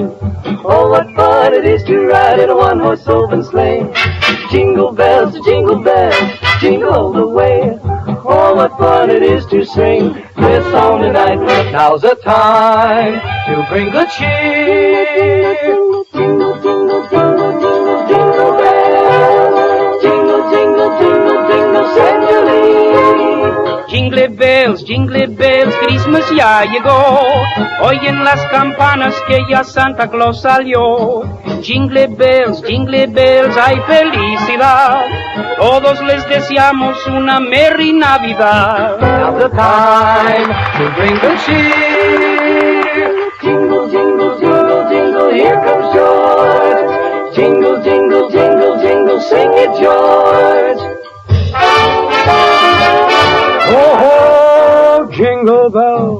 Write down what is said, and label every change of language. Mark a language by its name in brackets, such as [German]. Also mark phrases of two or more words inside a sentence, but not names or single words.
[English] Oh, what fun it is to ride in a one-horse open sleigh. Jingle bells, jingle all the way. Oh, what fun it is to sing this song tonight. Now's the time to bring good cheer. Jingle, jingle, jingle, jingle, jingle bells. Jingle, jingle, jingle, jingle, send your lead. Jingle bells, [Spanish] Christmas ya llegó. Oyen las campanas que ya Santa Claus salió. [English] Jingle bells, [Spanish] hay felicidad. Todos les deseamos una merry Navidad. [English] Now's the time to bring good cheer. Jingle, jingle, jingle, jingle, here comes George. Jingle, jingle, jingle, jingle, sing it, George. Oh, ho, jingle bell,